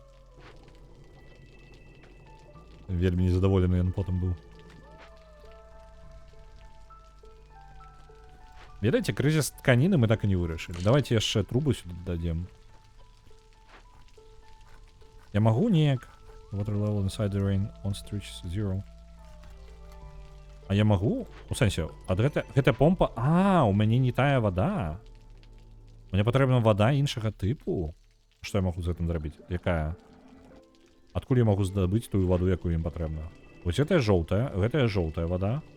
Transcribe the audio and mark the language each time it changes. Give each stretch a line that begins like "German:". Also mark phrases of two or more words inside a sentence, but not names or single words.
Belarusian: Вельмі незадаволены ён потым быў. Ведаеце, крызіс тканіны мы так і не вырашылі. Давайте яшчэ трубу сюды дадзем. Я магу неяк?
English: Water level inside the rain once it reaches 0.
Belarusian: А я магу? У сэнсе, ад гэта помпа... у мяне не тая вада. Мне патрэбна вада іншага тыпу. Што я магу з гэтым зрабіць? Якая? Адкуль я магу здабыць тую ваду, якую ім патрэбна? Вось гэтая жоўтая вада.